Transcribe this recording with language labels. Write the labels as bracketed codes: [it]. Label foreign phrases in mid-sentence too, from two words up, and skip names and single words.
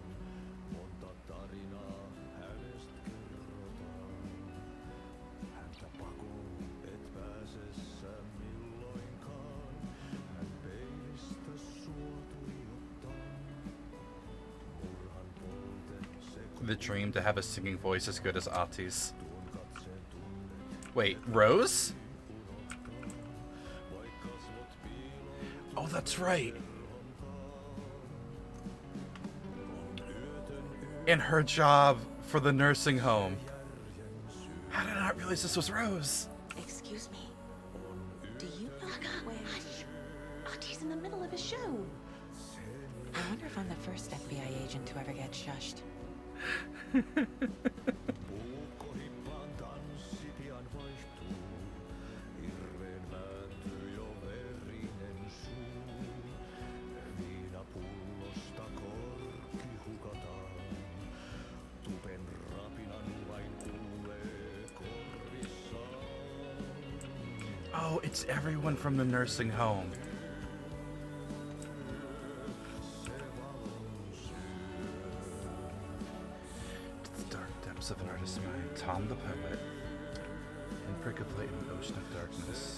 [fi] Monta tarinaa hänestä kerrotaan. Häntä pakoon et pääse sä milloinkaan. Hän peilistä sua tuijottaa. Murhan polte se [en] The dream to have a singing voice as good as Ati's. Wait, Rose? Oh, that's right. In her job for the nursing home. How did I not realize this was Rose? Excuse me. Do you know Hush! Artie's in the middle of a show. I wonder if I'm the first FBI agent to ever get shushed. [fi] Puukkohippaan tanssi pian vaihtuu. Hirveen vääntyy jo verinen suu. Viinapullosta korkki hukataan. Tupen rapinan vain kuulee korvissaan. [en] Oh, it's everyone from the nursing home. Of an artist's mind, Tom the poet, and Percolate in an ocean of darkness.